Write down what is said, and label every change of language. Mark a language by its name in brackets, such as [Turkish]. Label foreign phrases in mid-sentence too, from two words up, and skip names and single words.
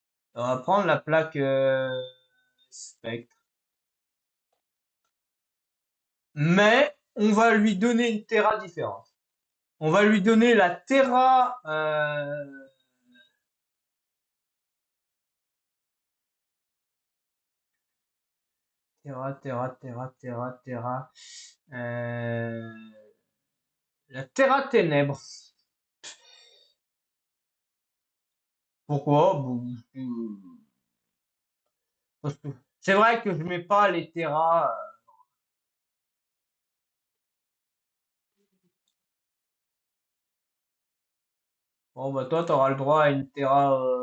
[French] On va prendre la plaque Spectre. Mais on va lui donner une Terra différente. On va lui donner la Terra. Terra, Terra, Terra, Terra, Terra. Euh, la Terra Ténèbres. Pourquoi? Parce que c'est vrai que je mets pas les Terra. Bon, bah toi, t'auras le droit à une Terra.